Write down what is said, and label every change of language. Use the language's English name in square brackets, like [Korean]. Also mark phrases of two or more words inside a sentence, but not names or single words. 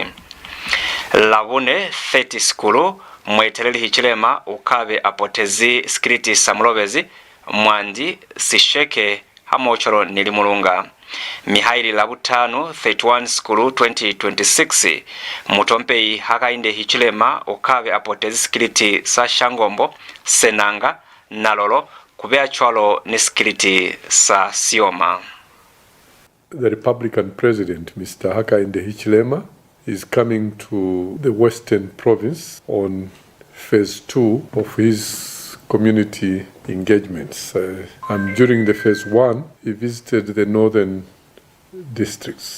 [Lozi] labune 30 skulu mweteleli HICHILEMA ukabe apotezi skriti samulobezi mwandi sisheke hamochoro nilimulunga mihaili labutanu 31 skulu 2026 mutompei HAKAINDE HICHILEMA ukabe apotezi skriti sa Shangombo Senanga Nalolo kubea chwalo ni skriti sa Sioma. [English] The Republican President, Mr. HAKAINDE HICHILEMA, is coming to the Western Province on phase 2 of his community engagements. And during the phase 1, he visited the northern districts.